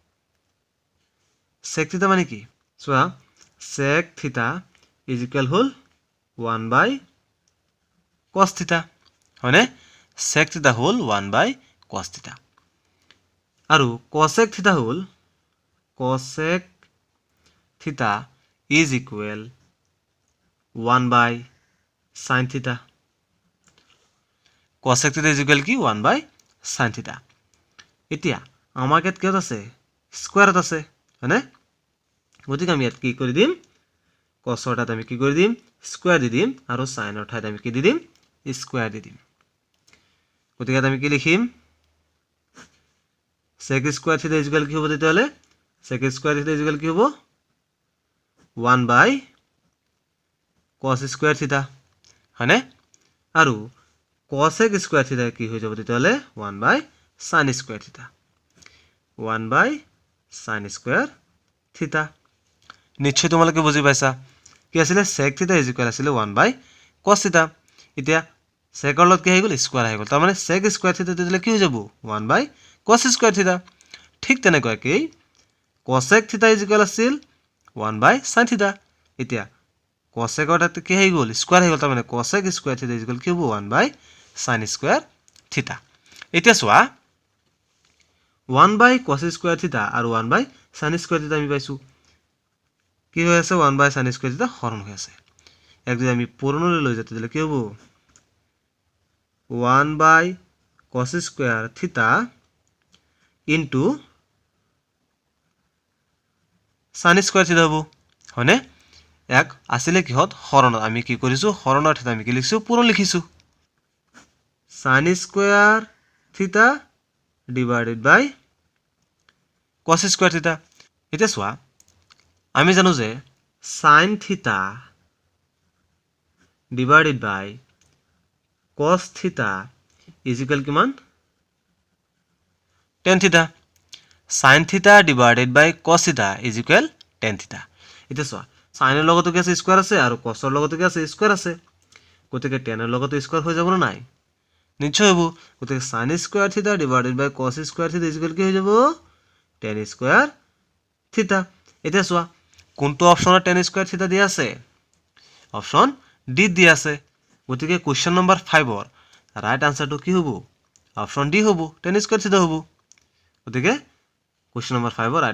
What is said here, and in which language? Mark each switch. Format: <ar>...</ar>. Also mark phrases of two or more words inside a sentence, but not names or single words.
<en>sec theta</en> <as>মানে কি চোৱা</as> <en>sec theta is equal হল 1 by cos theta হয়নে sec theta হল 1 by cos theta আৰু cosec theta হল cosec theta is equal 1 by sin theta cosec theta is equal</en> <as>কি</as> <en>1 by sin theta</en> <as>এতিয়া আমাৰ ইয়াত কি আছে স্কয়াৰত আছে হয়নে গতিকে আমি ইয়াত কি কৰি দিম cos ৰ ঠাইত আমি কি কৰি দিম স্কয়াৰ দি দিম আৰু sin ৰ ঠাইত আমি কি দি দিম স্কয়াৰ দি দিম গতিকে আমি কি লিখিম</as> <en>sec square theta is equal</en> <as>কি হ'ব তেতিয়ালে</as> <en>sec square theta is equal</en> <as>কি হ'ব</as> <en>1 by cos square theta</en> <as>হয়নে আৰু</as> <en>cosec square theta</en> <as>কি হৈ যাব তেতিয়ালে</as> <en>1 by sin square theta 1 by sin square theta</en> <as>নিশ্চয় তোমালোকে বুজি পাইছা কি আছিল</as> <en>sec theta is equal</en> <as>আছিল</as> <en>1 by cos theta</en> <as>এতিয়া sec ৰ লগত কি হৈ গল স্কয়াৰ হৈ গল তাৰ মানে</as> <en>sec square theta</en> <as>তেতিয়ালে কি হৈ যাব</as> <en>1 by cos square theta</en> <as>ঠিক তেনেকৈ</as> <en>cosec theta is equal</en> <as>আছিল</as> <en>1 by sin theta</en> <as>এতিয়া cosec ৰ ঠাইত কি হৈ গল স্কয়াৰ হৈ গল তাৰ মানে</as> <en>cosec square theta is equal</en> <as>কি হ'ব</as> <en>1 by sin square theta</en> <as>এতিয়া চোৱা</as> <en>1 by cos square theta</en> <as>আৰু</as> <en>1 by sin square theta</en> <as>আমি পাইছো কি হৈ আছে</as> <en>1 by sin square theta</en> <as>হৰণ হৈ আছে এক যদি আমি পূৰণলৈ লৈ যাতে দিলে কি হ'ব</as> <en>1 by cos square theta into sin square theta</en> <as>হ'ব হয়নে এক আছিলে কিহত হৰণত আমি কি কৰিছো হৰণৰ থিতা আমি কি লিখিছো পূৰণ লিখিছো</as> <en>sin square theta divided by cos square theta</en> <as>এটা চোৱা আমি জানো যে</as> <en>sin theta divided by cos theta is equal কিমান tan theta sin theta divided by cos theta is equal tan theta এটা</en> <as>চোৱা sin এর লগতো কি আছে স্কয়ার আছে আর cos এর লগতো কি আছে স্কয়ার আছে গতিকে tan এর লগতো স্কয়ার হৈ যাব না নাই নিশ্চয় হ'ব গতিকে</as> <en>sin square theta divided by cos square theta is equal</en> <as>কি হৈ যাব</as> <en>tan square theta</en> <as>এটা চোৱা কোনটো অপচনত</as> <en>tan square theta</en> <as>দিয়া আছে অপচন ডি দিয়া আছে গতিকে</as> <en>question number</en> <as>5 ৰ</as> <en>right answerটো</en> <as>কি হ'ব অপচন ডি হ'ব</as> <en>tan square theta</en> <as>হ'ব গতিকে</as> <en>question number</en> <as>5 ৰ রাইট</as>